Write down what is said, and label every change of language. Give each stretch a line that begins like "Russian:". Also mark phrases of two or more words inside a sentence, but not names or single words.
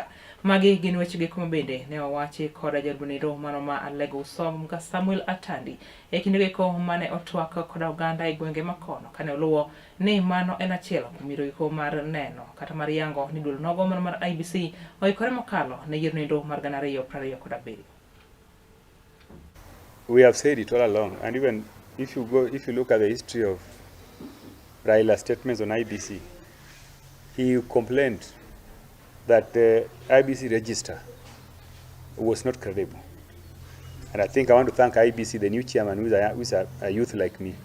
Luo (Kenya and Tanzania): Magi gin weche gi kuma bende ne owachi kod jalbunido mano ma Alego Usom ga Samuel Atandi e kinde giko mane otwak kod oganda e gwenge makono kane oluwo ni mano en achiel kuom yiko mar neno kata mar yango ni duol nogo mano mar IBC oikore mokalo ne yiero nindo mar gana ariyo prariyo kod abiriyo.
English: We have said it all along, and even if you look at the history of Raila's statements on IBC, he complained that the IBC register was not credible. And I think I want to thank IBC, the new chairman, who is a youth like me.